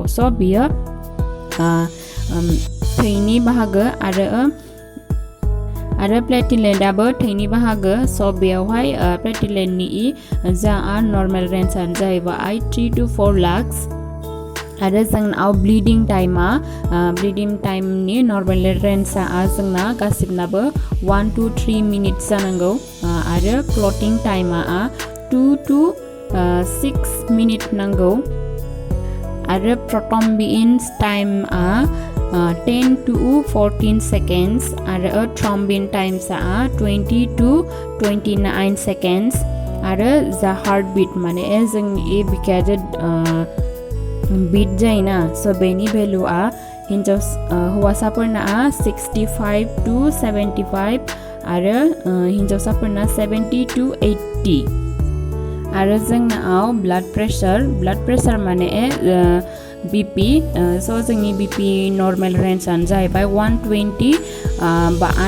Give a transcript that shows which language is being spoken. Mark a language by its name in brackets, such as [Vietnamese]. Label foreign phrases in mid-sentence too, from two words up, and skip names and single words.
[Bodo] बियो थैनि बाहागो आरो प्लेटिलेटआबो थैनि बाहागो बेयावहाय प्लेटिलेटनि जा [English] normal range [Bodo] जाहैबाय 3 to 4 लाख आरो जोंनाव [English] bleeding time normal range [Bodo] जोंना गासिबनाबो 1 to 3 मिनिट जानांगौ आरो [English] clotting time [Bodo] 2 to 6 मिनिट नांगौ आरो [English] prothrombin time 10 to 14 seconds [Bodo] आरो [English] thrombin times 20 to 29 seconds [Bodo] आरो जा [English] heart beat [Bodo] माने जोंनि बिखाया जे बीट जायोना बेनि भेलुआ हौवासाफोरना 65 to 75 आरो हिन्जावसाफोरना 70 to 80 आरो जोंनाव [English] blood pressure [Bodo] माने BP जोंनि BP [English] normal range [Bodo] जाहैबाय 120 by